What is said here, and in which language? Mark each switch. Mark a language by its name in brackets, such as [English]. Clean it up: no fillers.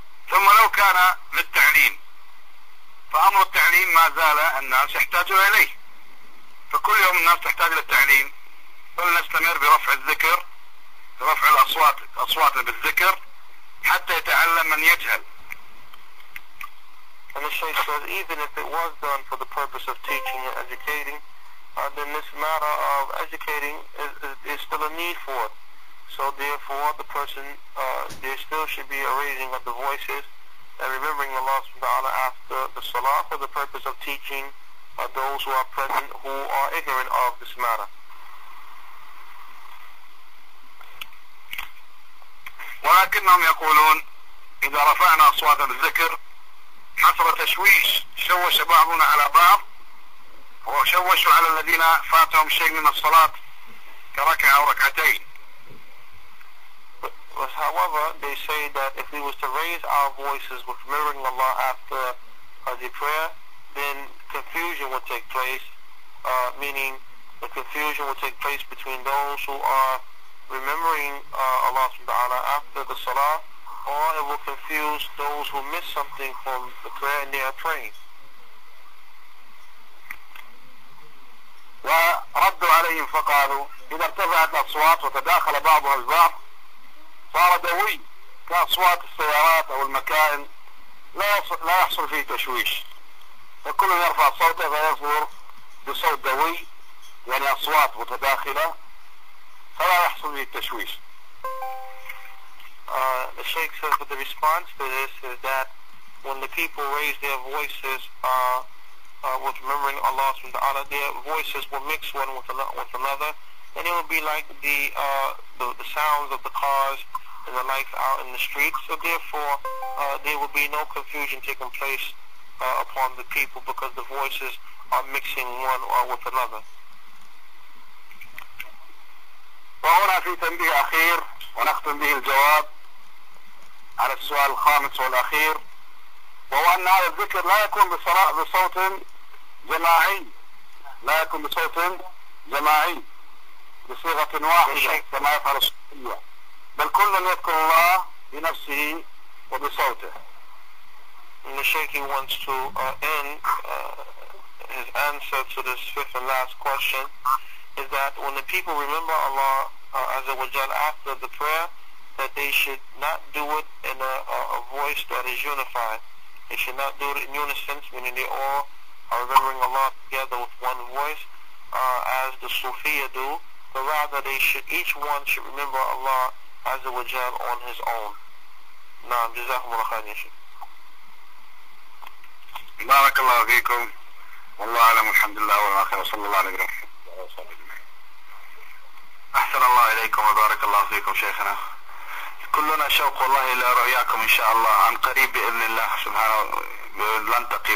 [Arabic] ثم لو كان للتعليم فأمر التعليم ما زال الناس يحتاجون إليه، فكل يوم الناس تحتاج للتعليم، فلنستمر برفع الذكر، برفع أصواتنا بالذكر حتى يتعلم من يجهل. [English] And the Shaykh says even if it was done for the purpose of teaching and educating, then this matter of educating is still a need for it. So therefore the person, there still should be a raising of the voices and remembering Allah subhanahu wa ta'ala after the salah for the purpose of teaching those who are present who are ignorant of this matter. [Arabic] ولكنهم يقولون إذا رفعنا أصواتنا بالذكر حصل تشويش، شوش بعضنا على بعض وشوشوا على الذين فاتهم شيء من الصلاة كركعة أو ركعتين. [English] But however, they say that if we was to raise our voices with remembering Allah after the prayer, then confusion would take place, meaning the confusion would take place between those who are remembering Allah subhanahu wa ta'ala after the salah, or it will confuse those who miss something from the prayer and they are praying. [Arabic] وردوا عليهم فقالوا إذا ارتفعت الأصوات وتداخل بعضها البعض صار دوي كأصوات السيارات أو المكائن لا يحصل فيه تشويش، فكل يرفع صوته فيصدر بصوت دوي يعني أصوات متداخلة فلا يحصل فيه التشويش. [English] The Shaykh says that the response to this is that when the people raise their voices with remembering Allah subhanahu wa ta'ala, their voices will mix one with another, and it will be like the sounds of the cars and the lights out in the streets. So therefore there will be no confusion taking place upon the people because the voices are mixing one with another. [Arabic] وهنا في تنبيه أخير ونختم به الجواب على السؤال الخامس والأخير، وهو أن هذا الذكر لا يكون بصوت جماعي، لا يكون بصوت جماعي بصيغة واحدة كما يفعل الصوفية، بل كل يذكر الله بنفسه وبصوته. [English] And the Shaykh wants to end his answer to this fifth and last question is that when the people remember Allah Azza wa Jal after the prayer, that they should not do it in a voice that is unified. They should not do it in unison, meaning they all are remembering Allah together with one voice, as the Sufiyyah do, but rather each one should remember Allah Azza wa Jal on his own. [Arabic] Naam, jazakumullah khairan ya Shaykh. بارك الله فيكم والله أعلم والحمد لله والآخر وصلى الله على نبينا. أحسن الله إليكم وبارك الله فيكم شيخنا. كلنا شوق والله إلى رؤياكم إن شاء الله عن قريب بإذن الله سبحانه نلتقي.